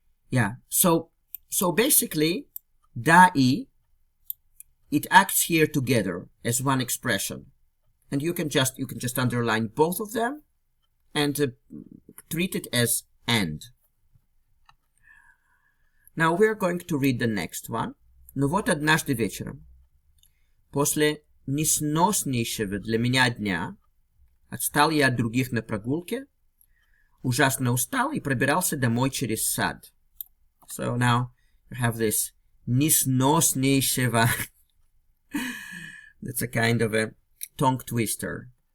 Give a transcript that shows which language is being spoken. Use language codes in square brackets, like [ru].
[en] Yeah, so basically, da'i, it acts here together as one expression. And you can just underline both of them and treat it as and. Now we're going to read the next one. [ru] Но вот однажды вечером, после несноснейшего для меня дня, отстал я от других на прогулке, ужасно устал и пробирался домой через сад. [en] So now you have this несноснейшего. That's a kind of a tongue twister.